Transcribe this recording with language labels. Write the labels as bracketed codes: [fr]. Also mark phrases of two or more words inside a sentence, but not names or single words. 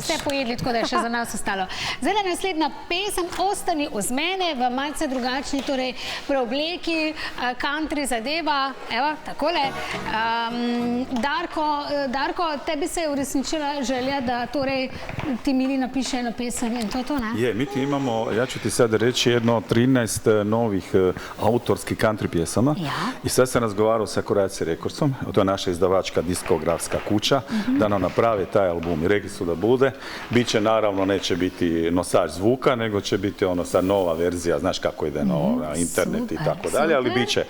[sl] To smo ti zdaj vse pojedli, tako da je še za nas ostalo. Zdaj naslednja pesem, Ostani uz mene, v malce drugačni, torej preobleki, country zadeva, evo, takole. Darko, tebi se je uresničila želja, da torej ti Mili napiše eno pesem in to je to, ne? [hr] Je, mi ti imamo, ja ću ti sad reći, jedno 13 novih autorskih country pjesama i sad sam razgovarao sa Croatia Recordsom, to je naša izdavačka diskografska kuća, da nam napravi taj album i rekli su da bude. Biće naravno, neće biti nosač zvuka, nego će biti ono sad nova verzija, znaš kako ide na internet i tako dalje, ali bit će.